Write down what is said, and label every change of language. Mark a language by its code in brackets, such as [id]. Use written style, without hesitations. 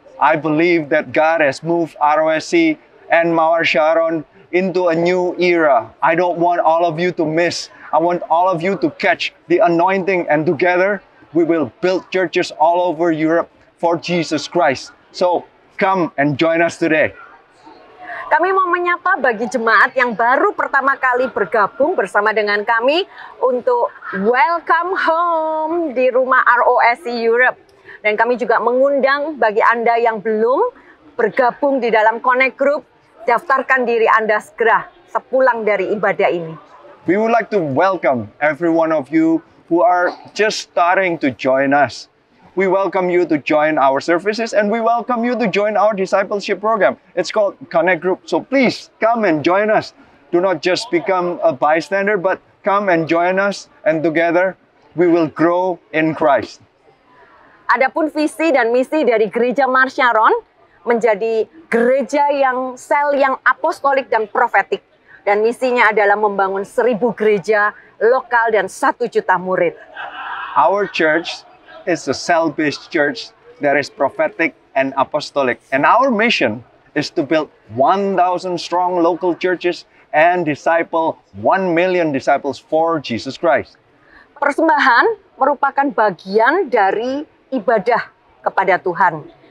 [en] I believe that God has moved ROSC and Mawar Sharon into a new era. I don't want all of you to miss. I want all of you to catch the anointing, and together we will build churches all over Europe for Jesus Christ. So come and join us today. [id] Kami mau menyapa bagi jemaat yang baru pertama kali bergabung bersama dengan kami untuk [en] welcome home [id] di rumah ROSC Europe. Dan kami juga mengundang bagi Anda yang belum bergabung di dalam Connect Group, daftarkan diri Anda segera sepulang dari ibadah ini. [en] We would like to welcome every one of you who are just starting to join us. We welcome you to join our services, and we welcome you to join our discipleship program. It's called Connect Group. So please come and join us. Do not just become a bystander, but come and join us, and together we will grow in Christ. [id] Adapun visi dan misi dari Gereja Mawar Sharon menjadi gereja yang sel yang apostolik dan profetik. Dan misinya adalah membangun 1000 gereja lokal dan 1 juta murid. [en] Our church is a cell-based church that is prophetic and apostolic. And our mission is to build 1,000 strong local churches and disciple 1 million disciples for Jesus Christ. [id] Persembahan merupakan bagian dari ibadah kepada Tuhan.